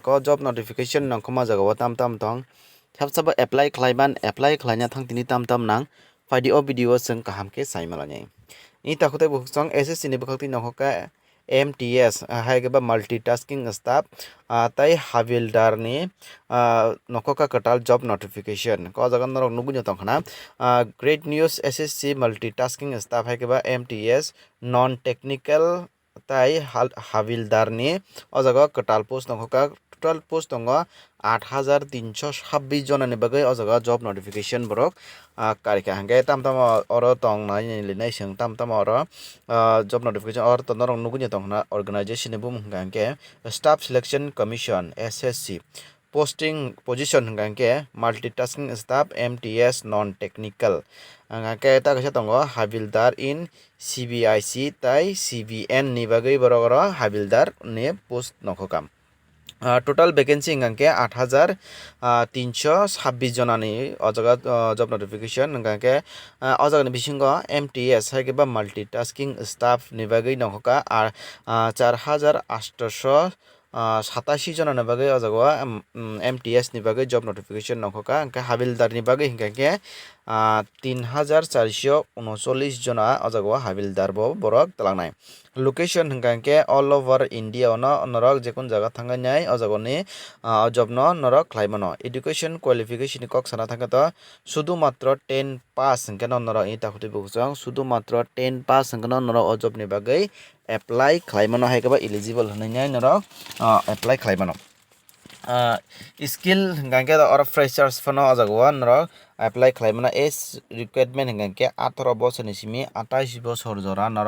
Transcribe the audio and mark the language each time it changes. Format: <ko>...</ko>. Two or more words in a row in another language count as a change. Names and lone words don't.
<trp>Ko</trp> <en>job notification</en> <trp>nongkhoma jagawa tam tong. Thapsaba apply khlaina thang tini tam nang. Faidi o video seng kahamke saimalanya. Ini takukte buhuksong SSC ni bukhakti nokhoka MTS haigaba</trp> <en>multitasking staff</en> <trp>tai havildar ni nokoka katal</trp> <en>job notification</en> <trp>ko jagan norok nubunya tongkhana</trp> <en>great news SSC multitasking staff</en> <trp>haigaba</trp> <en>MTS non technical</en> <trp>tai havildar ni o jaga katal post nokoka total post tongo 8326 jonani bagai o jaga</trp> <en>job notification</en> <trp>borok karika hangke tam oro tong nai linai seng tam oro</trp> <en>job notification</en> <trp>or to norong nugunya tongna organization ni bum hangke</trp> <en>staff selection commission SSC posting position</en> <trp>hangke</trp> <en>multitasking staff MTS non technical</en> <trp>hangke ta kasa tongo</trp> <en>havildar in CBIC</en> <trp>tai CBN ni bagai borok havildar ni post nokokam total vacancy hingke 8326 jonani o jaga</trp> <en>job notification</en> <trp>hingke o jaga ni bisingo MTS haikeba</trp> <en>multitasking staff</en> <trp>ni bagui nokhoka 4887 jonani bagui o jaga MTS ni bagui</trp> <en>job notification</en> <trp>nokhoka hingke havildar ni bagui hingke 3439 jona o jaga havildar bo borok talangnai location hingke</trp> <en>all over India</en> <trp>no norok jekun jaga thangai o jagoni job no norok khlaimano</trp> <en>education qualification</en> <trp>kok sana thangka to</trp> <bn>শুধু মাত্র</bn> <trp>10 pass hingke no norok ita khuti buksong</trp> <bn>শুধু মাত্র</bn> <trp>10 pass hingke no norok o job ni bagai apply khlaimano haikeba eligible hwnai norok apply khlaimano skill hingke or freshers phono o jaga norok apply khlaimano</trp> <en>age requirement</en> <trp>hingke 18 বছর ni simi 28 বছর jora norok</trp>